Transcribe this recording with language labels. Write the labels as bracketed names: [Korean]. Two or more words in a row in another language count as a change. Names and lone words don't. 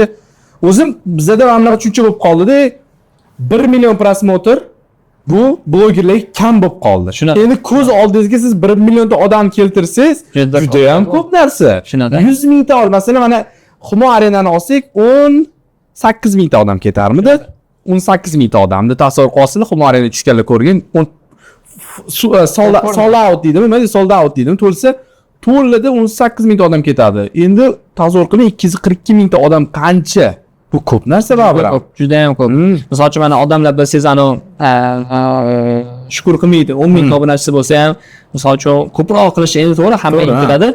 [Uzbek] O'zim bizda mana bunaqa tushuncha bo'lib qoldi-da. 1 million prosmotr bu blogerlarga kam bo'lib qoldi. Shunaqa. Endi ko'z oldingizga siz 1 millionta odam keltirsangiz, juda ham ko'p narsa. Shunaqa. 100 mingta masalan mana Humo Arenani olsak 18 mingta odam ketarmidi? 18 mingta odamni tasavvur qilsanglar, Humo Arena tushganlar ko'rgan [English] sold out [Uzbek] deydimi? Nima deydi? [English] Sold out deydimi? [Uzbek] To'lsa to'lida 18 mingta odam ketadi. Endi tasavvur qiling 242 mingta odam qancha? Bu ko'p narsa baribir. Juda ham ko'p. Misol uchun mana odamlar bilsangiz shukur qilmaydi. 10 ming obunachisi bo'lsa ham, misol uchun ko'proq qilish endi to'g'ri hamma intiladi.